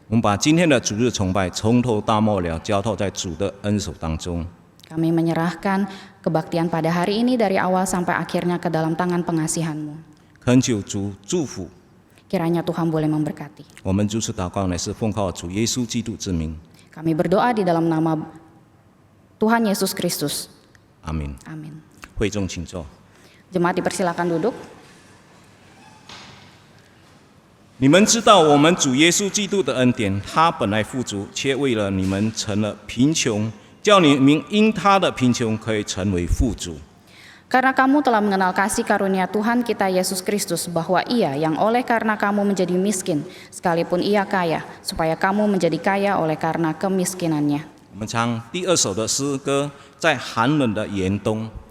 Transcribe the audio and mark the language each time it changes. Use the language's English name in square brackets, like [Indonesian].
[Chinese] 我们把今天的主日崇拜从头到末了交托在主的恩手当中， [Indonesian] Kami menyerahkan kebaktian pada hari ini dari awal sampai akhirnya ke dalam tangan pengasihan-Mu. [Chinese] 恳求主祝福。 [Indonesian] Kiranya Tuhan boleh memberkati. [Chinese] 我们如此祷告乃是奉靠主耶稣基督之名， [Indonesian] Kami berdoa di dalam nama Tuhan Yesus Kristus. [Chinese] 阿门。 [Indonesian] Amin. [Chinese] 会众请坐。 [Indonesian] Jemaat dipersilakan duduk. [Chinese] 你们知道我们主耶稣基督的恩典，他本来富足，却为了你们成了贫穷，叫你们因他的贫穷可以成为富足。 [Indonesian] Karena kamu telah mengenal kasih karunia Tuhan kita Yesus Kristus, bahwa Ia yang oleh karena kamu menjadi miskin, sekalipun Ia kaya, supaya kamu menjadi kaya oleh karena kemiskinannya. [Chinese] 我们唱第二首的诗歌，在寒冷的严冬。